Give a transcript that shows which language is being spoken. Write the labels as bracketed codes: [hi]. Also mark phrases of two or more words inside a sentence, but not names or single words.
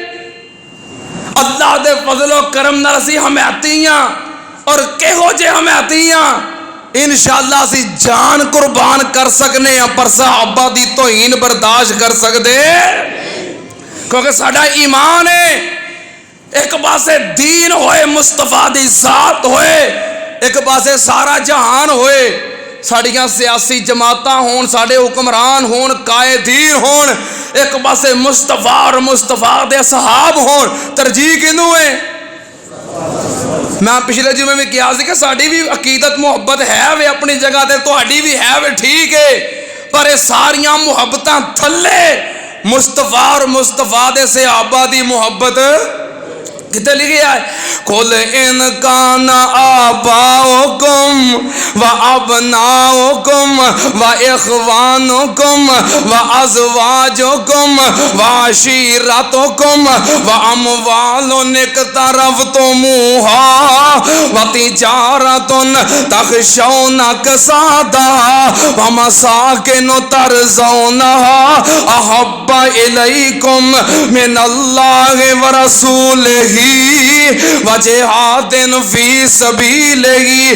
[pa] اللہ دے فضل و کرم نال اسی حمایتی ہاں، اور کہو جے حمایتی ہاں انشاءاللہ اسی جان قربان کر سکنے ہیں، پر صحابہ دی توہین برداشت کر سکتے کیونکہ ساڈا ایمان ہے۔ ایک پاسے دین ہوئے، مصطفیٰ دی ذات ہوئے، ایک پاسے سارا جہان ہوئے، ساڑیاں سیاسی جماعتاں ہون، ساڑے حکمران ہون، قائدین ہون، ایک پاسے مصطفیٰ اور مصطفیٰ دے صحاب ہون، ترجیح کنوں ہے؟ میں پچھلے جمعے میں کیا سی کہ ساڑی بھی عقیدت محبت ہے وے اپنی جگہ تے، تہاڈی بھی ہے وے، ٹھیک ہے، پر یہ ساریاں محبتاں تھلے مصطفیٰ اور مصطفیٰ دے صحابہ دی محبت کتے لکھیا ہے؟ [ar] قُلْ إِنْ كَانَ آبَاؤُكُمْ وَأَبْنَاؤُكُمْ وَإِخْوَانُكُمْ وَأَزْوَاجُكُمْ وَعَشِيرَتُكُمْ وَأَمْوَالٌ اقْتَرَفْتُمُوهَا وَتِجَارَةٌ تَخْشَوْنَ كَسَادَهَا وَمَسَاكِنُ تَرْضَوْنَهَا أَحَبَّ إِلَيْكُمْ مِنَ اللَّهِ وَرَسُولِهِ وجہاد فی سبیلہ